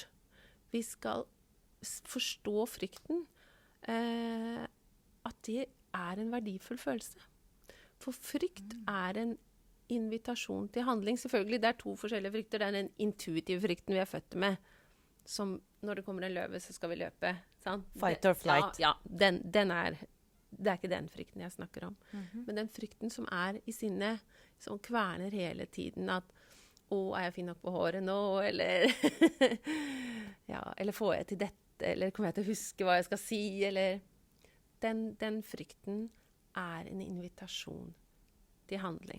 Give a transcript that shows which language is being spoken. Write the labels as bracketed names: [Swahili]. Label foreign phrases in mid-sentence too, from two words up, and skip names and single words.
[Norwegian] Vi skal forstå frykten, at det er en verdifull følelse. For frykt er en invitasjon til handling. Selvfølgelig, det er to forskjellige frykter. Det er den intuitive frykten vi er født med, som når det kommer en løve, så skal vi løpe. Sant? [English] Fight or flight. [Norwegian] Ja, det er ikke den frykten jeg snakker om. Men den frykten som er i sinnet, som kverner hele tiden at er jeg fin nok på håret nå? Eller, eller får jeg til dette? Eller kommer jeg til å huske hva jeg skal si? Eller den frykten er en invitasjon til handling.